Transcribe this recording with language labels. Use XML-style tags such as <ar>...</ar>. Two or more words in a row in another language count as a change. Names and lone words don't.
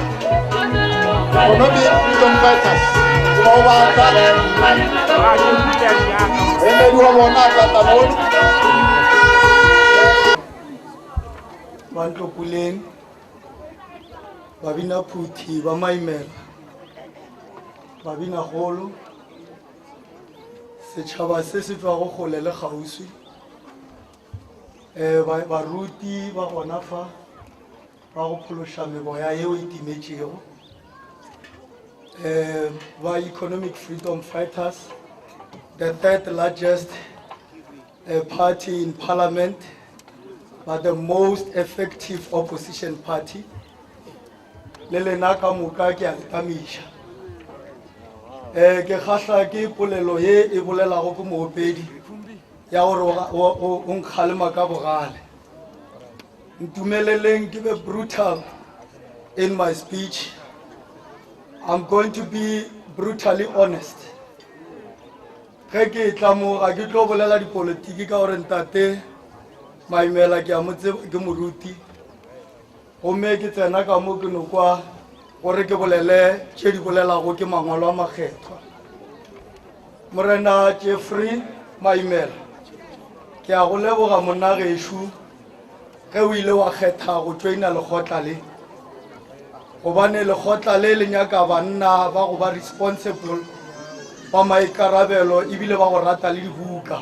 <en>Economic freedom fighters. Give over water.</en> <nso>Bantu Puleng, Babina Puti, Bamaimela, Babina Holo, setšhaba se se tswa go gole le kgauswi baruti ba gona fa ba go phološa meboya yeo e timetšego ba</nso> <en>economic freedom fighters, the third largest party in parliament, but the most effective opposition party.</en> <nso>Le lena ka moka ke a letamiša ke kgahla ke polelo ye e bolelago ke moopedi ya gore o nkgalema ka bogale. Ntumeleleng ke</nso> <en>be brutal in my speech. I'm going to be brutally honest.</en> <nso>Ge ke tla mo ga ke tlo bolela dipolitiki ka gore ntate Maimela ke a mo tseba ke moruti gomme ke tsena ka mo ke no kwa gore ke bolele tše di bolelago ke mangwalo a makgethwa. Morena Jeffrey Maimela ke a go leboga monna gešo ge o ile wa kgetha go joina lekgotla le gobane lekgotla le le nyaka banna ba go ba responsible ba maikarabelo ebile ba go rata le dibuka.</nso>